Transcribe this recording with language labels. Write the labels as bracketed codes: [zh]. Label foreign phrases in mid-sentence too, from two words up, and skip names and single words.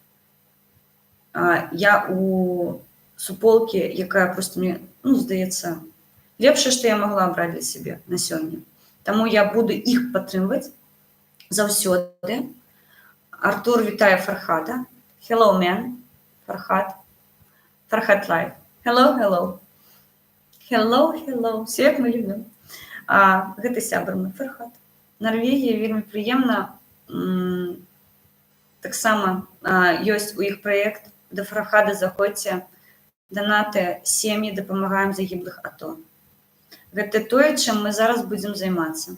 [be] Я у суполкі, якая проста мне, здаецца, лепшае, што я магла абраць для сябе на сёння. Таму я буду іх падтрымваць заўсёды. Артур вітае Фархада. [en] Hello, man. Фархад. Фархад Live. Hello, hello. Hello, hello. [be] Все, як мы любім. Гэта сябар мой Фархад. Нарвегія вельмі прыемна. Таксама ёсць у іх праект. Да Фархада заходзьце. Донаты, сем'і, дапамагаем загіблых АТО. Гэта тое, чым мы зараз будзем займацца.